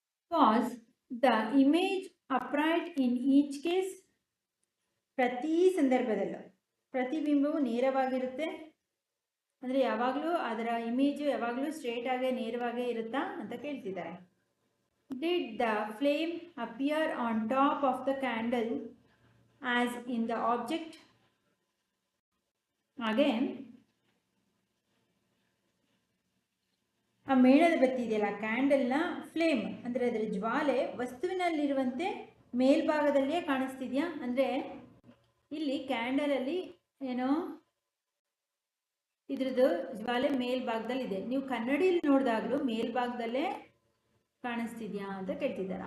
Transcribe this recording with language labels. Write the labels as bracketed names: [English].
[English] Was the image upright in each case? [Kannada] ಪ್ರತಿ ಸಂದರ್ಭದಲ್ಲೂ ಪ್ರತಿಬಿಂಬವು ನೇರವಾಗಿರುತ್ತೆ, ಅಂದ್ರೆ ಯಾವಾಗ್ಲೂ ಅದರ ಇಮೇಜ್ ಯಾವಾಗ್ಲೂ ಸ್ಟ್ರೇಟ್ ಆಗಿ ನೇರವಾಗೇ ಇರುತ್ತಾ ಅಂತ ಕೇಳ್ತಿದ್ದಾರೆ. [English] Did the flame appear on top of the candle as in the object? [Kannada] ಹಾಗೆ ಆ ಮೇಣದ ಬತ್ತಿ ಇದೆಯಲ್ಲ, ಕ್ಯಾಂಡಲ್ನ ಫ್ಲೇಮ್ ಅಂದ್ರೆ ಅದರ ಜ್ವಾಲೆ ವಸ್ತುವಿನಲ್ಲಿರುವಂತೆ ಮೇಲ್ಭಾಗದಲ್ಲಿಯೇ ಕಾಣಿಸ್ತಿದ್ಯಾ? ಅಂದ್ರೆ ಇಲ್ಲಿ ಕ್ಯಾಂಡಲ್ ಅಲ್ಲಿ ಏನೋ ಇದ್ರದ್ದು ಜ್ವಾಲೆ ಮೇಲ್ಭಾಗದಲ್ಲಿ ಇದೆ, ನೀವು ಕನ್ನಡಿಯಲ್ಲಿ ನೋಡಿದಾಗ್ಲೂ ಮೇಲ್ಭಾಗದಲ್ಲೇ ಕಾಣಿಸ್ತಿದ್ಯಾ ಅಂತ ಕೇಳ್ತಿದ್ದಾರೆ.